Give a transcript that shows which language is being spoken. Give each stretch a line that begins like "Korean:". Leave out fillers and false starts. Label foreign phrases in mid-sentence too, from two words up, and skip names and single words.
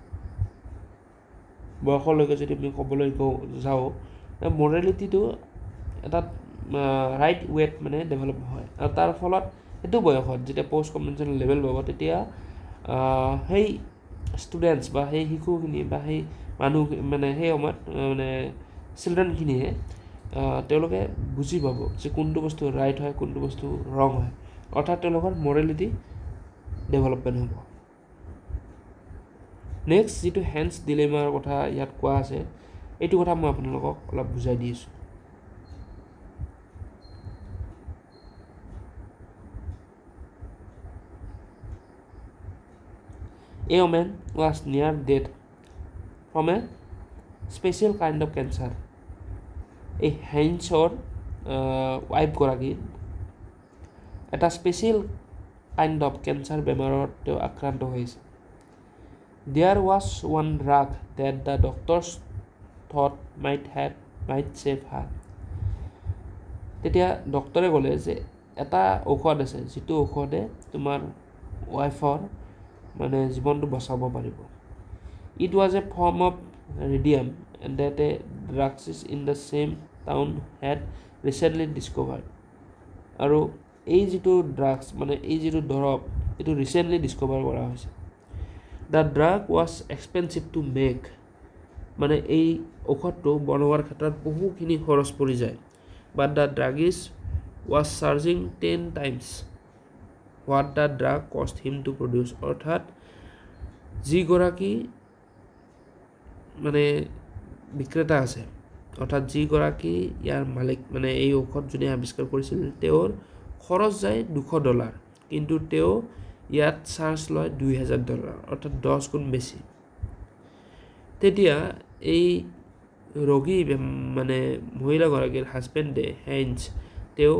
Assamese: বয়সলৈকে যদি আমি ক'বলৈ যাওঁ মৰেলিটিটো এটা
English: right wayত
Assamese: মানে ডেভেলপ হয় আৰু তাৰ ফলত সেইটো বয়সত যেতিয়া
English: post conventional level
Assamese: পাব তেতিয়া সেই ষ্টুডেণ্টছ বা সেই শিশুখিনি বা সেই মানুহ মানে সেই সময়ত মানে চিলড্ৰেনখিনিয়ে তেওঁলোকে বুজি পাব যে কোনটো বস্তু ৰাইট হয় কোনটো বস্তু ৰং হয় অৰ্থাৎ তেওঁলোকৰ
English: morality development
Assamese: হ'ব নেক্সট যিটো হেন্স ডিলেমাৰ কথা ইয়াত কোৱা আছে এইটো কথা মই আপোনালোকক অলপ বুজাই দিছোঁ
English: A woman was near death from a special kind of cancer.
Assamese: A Heinzৰ ৱাইফ গৰাকী এটা
English: special kind of cancer
Assamese: বেমাৰত তেওঁ আক্ৰান্ত হৈছে
English: There was one drug that the doctors thought might save her.
Assamese: তেতিয়া ডক্টৰে ক'লে যে এটা ঔষধ আছে যিটো ঔষধে তোমাৰ ৱাইফৰ মানে জীৱনটো বচাব পাৰিব
English: It was a form of radium and that a drugs in the same town had recently discovered
Assamese: আৰু এই যিটো ড্ৰাগছ মানে এই যিটো দৰৱ এইটো ৰিচেণ্টলি ডিস্কভাৰ কৰা হৈছে
English: The drug was expensive to make
Assamese: মানে এই ঔষধটো বনোৱাৰ ক্ষেত্ৰত বহুখিনি খৰচ পৰি যায়
English: But the druggist was charging 10 times what the drug cost him to produce
Assamese: অৰ্থাৎ যিগৰাকী মানে বিক্ৰেতা আছে অৰ্থাৎ যিগৰাকী ইয়াৰ মালিক মানে এই ঔষধ যোনে আৱিষ্কাৰ কৰিছিল তেওঁৰ খৰচ যায় $200 কিন্তু তেওঁ ইয়াত চাৰ্জ লয় $2000 অৰ্থাৎ 10 গুণ বেছি তেতিয়া এই ৰোগী মানে মহিলাগৰাকীৰ হাজবেণ্ডে হেইন্স তেওঁ